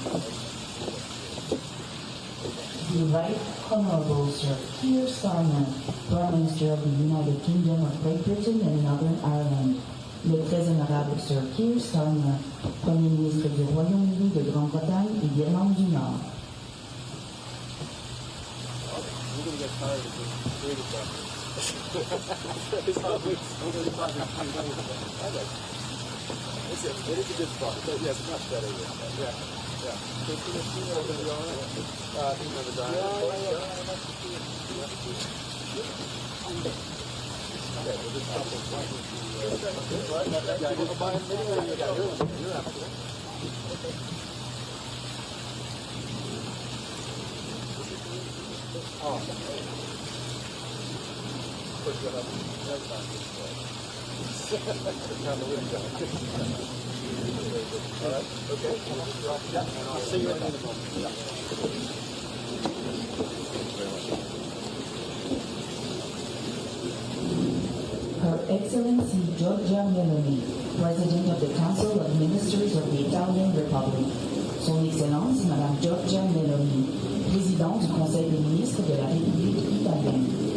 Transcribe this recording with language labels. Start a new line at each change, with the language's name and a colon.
English: The Right Honorable Sir Keir Starmer, Prime Minister of the United Kingdom of Great Britain and Northern Ireland.
French: Le très honorable Sir Keir Starmer, Premier ministre du Royaume-Uni de Grande-Bretagne et d'Irlande du Nord.
English: You're going to get tired of this creative stuff. It is a good spot. So, yes, it's much better. Yeah. So it's going to be all right. You know the diamond. Okay, we'll just stop this one. Yeah, you'll buy it anyway. You're after it. Oh. Push it up. That's fine. Down the window. All right. Okay. Yeah. And I'll see you in a moment. Yeah. Her Excellency Giorgia Meloni, President of the Council of Ministers of the Italian Republic.
French: Son Excellence Madame Giorgia Meloni, Présidente du Conseil des ministres de la République italienne.